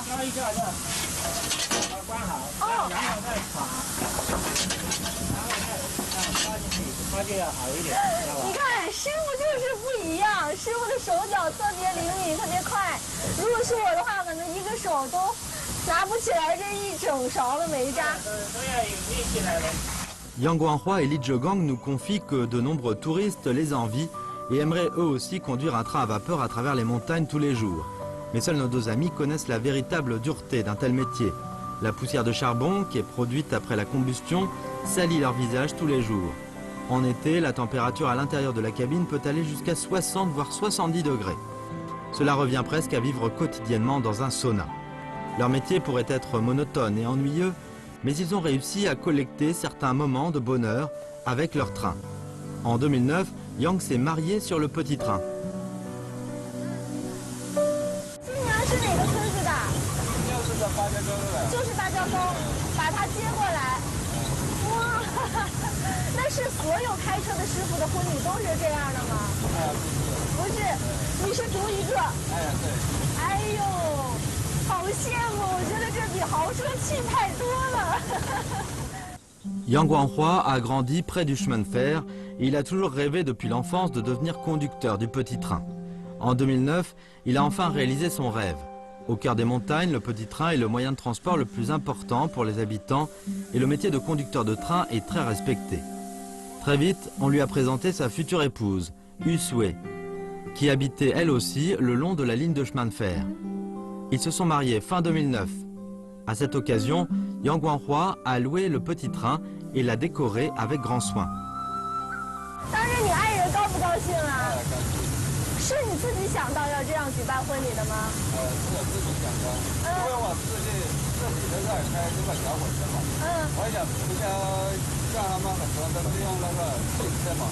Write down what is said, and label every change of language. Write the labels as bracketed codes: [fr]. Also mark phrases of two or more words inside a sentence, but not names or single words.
[zh] 压一下就把它关好，然后再插，然后再插进去，它就要好一点，知道吧？你看，师傅就是不一样，师傅的手脚特别灵敏，特别快。如果是我的话，可能一个手都拿不起来这一整勺的煤渣。都要有力气来的。 [fr] Yang Guanghua et Li Zhegang nous confient que de nombreux touristes les envient et aimeraient eux aussi conduire un train à vapeur à travers les montagnes tous les jours. Mais seuls nos deux amis connaissent la véritable dureté d'un tel métier. La poussière de charbon, qui est produite après la combustion, salit leur visage tous les jours. En été, la température à l'intérieur de la cabine peut aller jusqu'à 60 voire 70 degrés. Cela revient presque à vivre quotidiennement dans un sauna. Leur métier pourrait être monotone et ennuyeux, mais ils ont réussi à collecter certains moments de bonheur avec leur train. En 2009, Yang s'est marié sur le petit train. [zh] 新娘是哪个村子的？就是芭蕉沟，把她接过来。哇，那是所有开车的师傅的婚礼都是这样的吗？不是，你是独一个。对。哎呦，好羡慕！我觉得这比豪车气派多了。 [fr] Yang Guanghua a grandi près du chemin de fer et il a toujours rêvé depuis l'enfance de devenir conducteur du petit train. En 2009, il a enfin réalisé son rêve. Au cœur des montagnes, le petit train est le moyen de transport le plus important pour les habitants et le métier de conducteur de train est très respecté. Très vite, on lui a présenté sa future épouse, Usue, qui habitait elle aussi le long de la ligne de chemin de fer. Ils se sont mariés fin 2009. À cette occasion, Yang Guanghua a loué le petit train et l'a décoré avec grand soin. [zh] 当时你爱人高不高兴啊？是你自己想到要这样举办婚礼的吗？是我自己想的，因为我自己都在开这个小火车嘛。我想不像他们很多都是用那个汽车嘛。